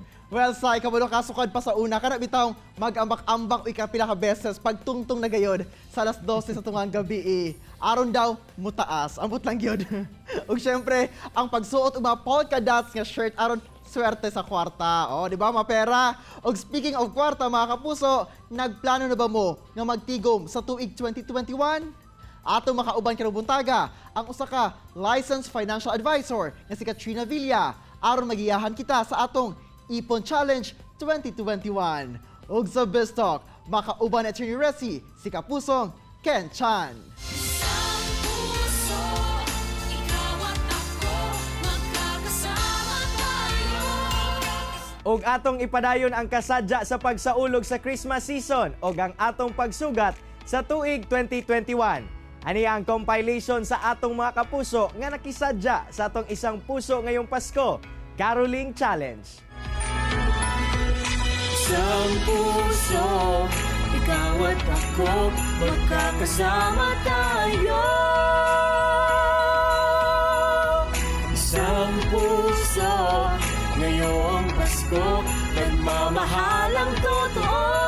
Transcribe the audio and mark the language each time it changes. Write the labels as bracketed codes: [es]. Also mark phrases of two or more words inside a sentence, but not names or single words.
[ceb] Well, sa kabalo kasukad pa sa una, kana bitawng mag-ambak-ambak o ikapila ka beses pagtungtong na gayod sa alas 12 sa tungang gabi. Aron daw, mutaas. Ambot lang yun. Ug syempre, ang pagsuot og mga polka dots nga shirt aron swerte sa kwarta. O, di ba, mapera? Og [en] speaking of [ceb] kwarta, mga kapuso, nagplano na ba mo nga magtigom sa tuig 2021? Ato makauban karong buntaga ang usa ka licensed financial advisor nga si Katrina Villa aron magiyahan kita sa atong Ipon Challenge 2021. Ug sa Biz Talk, makauban at Attorney Resi, si Kapusong Ken Chan. [tl] Isang puso, ikaw at ako, magkakasama tayo. [ceb] Og atong ipadayon ang kasadya sa pagsaulog sa Christmas season og ang atong pagsugat sa tuig 2021. Ani ang compilation sa atong mga kapuso nga nakisadya sa atong Isang Puso ngayong Pasko, Caroling Challenge. [tl] Isang puso, ikaw at ako, magkakasama tayo. Isang puso, ngayong Pasko, nagmamahalang totoo.